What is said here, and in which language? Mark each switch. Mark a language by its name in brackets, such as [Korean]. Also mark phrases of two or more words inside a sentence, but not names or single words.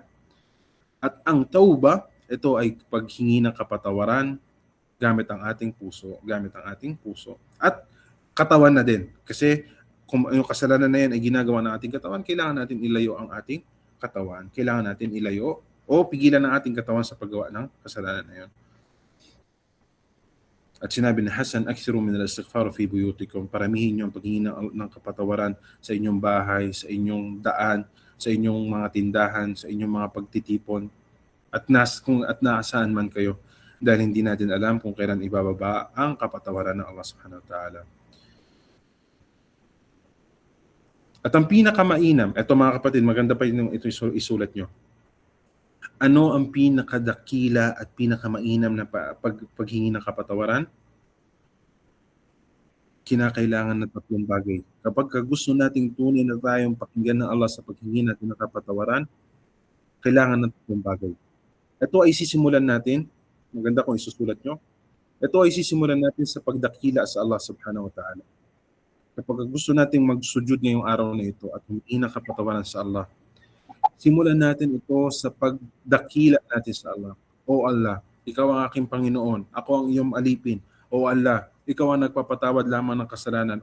[Filipino] At ang tauba, ito ay paghingi ng kapatawaran gamit ang ating puso. At katawan na din. Kasi kung yung kasalanan na yan ay ginagawa ng ating katawan, kailangan natin ilayo ang ating katawan. Kailangan natin ilayo o pigilan ang ating katawan sa paggawa ng kasalanan na yan. At sinabi ni Hasan, [Arabic] أكثروا من الاستغفار في بيوتكم. [Filipino] Paramihin niyo ang paghingi ng kapatawaran sa inyong bahay, sa inyong daan, sa inyong mga tindahan, sa inyong mga pagtitipon, at nasaan man kayo. Dahil hindi natin alam kung kailan ibababa ang kapatawaran ng Allah [Arabic] سبحانه وتعالى. [Filipino] At ang pinakamainam, eto mga kapatid, maganda pa ito isulat nyo. Ano ang pinakadakila at pinakamainam na paghingi ng kapatawaran? Kinakailangan ng tatlong bagay. Kapag gusto nating tunay na tayong pakinggan ng Allah sa paghingi natin ng kapatawaran, kailangan ng tatlong bagay. Ito ay sisimulan natin, maganda kung isusulat nyo, ito ay sisimulan natin sa pagdakila sa Allah [Arabic] سبحانه وتعالى. [Filipino] Kapag gusto nating magsujud ngayong araw na ito at humingi ng kapatawaran sa Allah, simulan natin ito sa pagdakila natin sa Allah. O Allah, ikaw ang aking Panginoon, ako ang iyong alipin. O Allah, ikaw ang nagpapatawad lamang ng kasalanan.